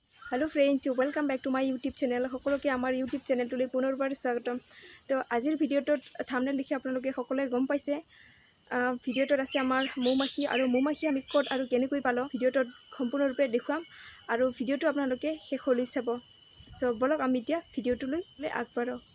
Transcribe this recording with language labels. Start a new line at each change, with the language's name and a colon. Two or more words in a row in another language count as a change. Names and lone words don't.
English: Hello friends, welcome back to my YouTube channel.
Assamese: সকলোকে আমাৰ ইউটিউব চেনেলটোলৈ পুনৰবাৰ স্বাগতম। তো আজিৰ ভিডিঅ'টোত থাম্বনেল দেখি আপোনালোকে সকলোৱে গম পাইছে ভিডিঅ'টোত আছে আমাৰ মৌমাখি আৰু মৌমাখি আমি ক'ত আৰু কেনেকৈ পালোঁ ভিডিঅ'টোত সম্পূৰ্ণৰূপে দেখুৱাম আৰু ভিডিঅ'টো আপোনালোকে শেষলৈ চাব। সো বলক আমি এতিয়া ভিডিঅ'টোলৈ আগবাঢ়ো।